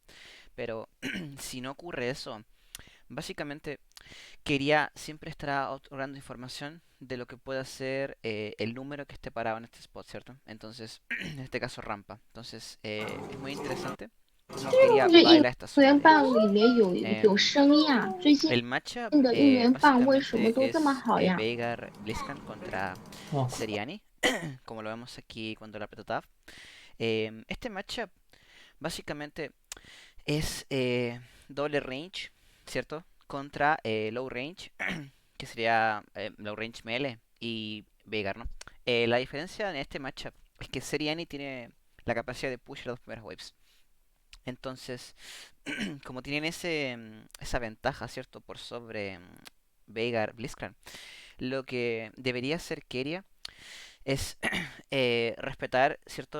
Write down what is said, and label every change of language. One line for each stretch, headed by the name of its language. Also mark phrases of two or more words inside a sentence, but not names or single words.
Spanish: Pero si no ocurre eso, básicamente quería siempre estar otorgando información de lo que pueda ser el número que esté parado en este spot, ¿cierto? Entonces, en este caso rampa. Entonces, es muy interesante cómo quería baila esta zona, digamos. Em, el matchup
Chinese: 应援棒为什么
Spanish: básicamente
Chinese: 都这么
Spanish: es
Chinese: 好呀？
Spanish: Veigar Blitzcrank contra
Korean: 와,
Spanish: Seriani, como lo vemos aquí cuando la aprieto tab. Este matchup básicamente es doble range, ¿cierto?
English: Contra low range,
Spanish: que sería
English: low range melee
Spanish: y Veigar, ¿no? La diferencia en este matchup es que Seriani tiene la capacidad de push las dos primeras waves. Entonces, como tienen esa ventaja, ¿cierto? Por sobre Veigar, Blitzcrank, lo que debería hacer Keria es respetar, ¿cierto?